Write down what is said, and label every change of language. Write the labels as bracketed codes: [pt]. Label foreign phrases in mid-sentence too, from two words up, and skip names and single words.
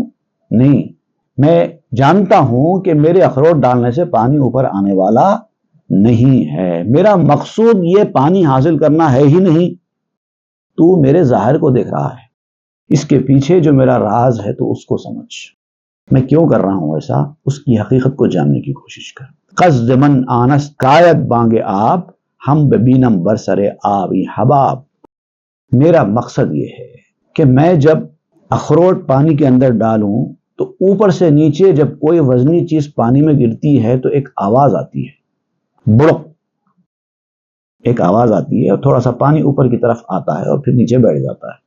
[ur] نہیں، میں جانتا ہوں کہ میرے اخروٹ ڈالنے سے پانی اوپر آنے والا نہیں ہے، میرا مقصود یہ پانی حاصل کرنا ہے ہی نہیں، تو میرے ظاہر کو دیکھ رہا ہے، اس کے پیچھے جو میرا راز ہے تو اس کو سمجھ، میں کیوں کر رہا ہوں ایسا، اس کی حقیقت کو جاننے کی کوشش کر۔ [fa] قصد من آنست کایت بانگ آب، ہم ببینم برسر آبی حباب۔ [ur] میرا مقصد یہ ہے کہ میں جب اخروٹ پانی کے اندر ڈالوں تو اوپر سے نیچے جب کوئی وزنی چیز پانی میں گرتی ہے تو ایک آواز آتی ہے، بڑک، ایک آواز آتی ہے اور تھوڑا سا پانی اوپر کی طرف آتا ہے اور پھر نیچے بیٹھ جاتا ہے۔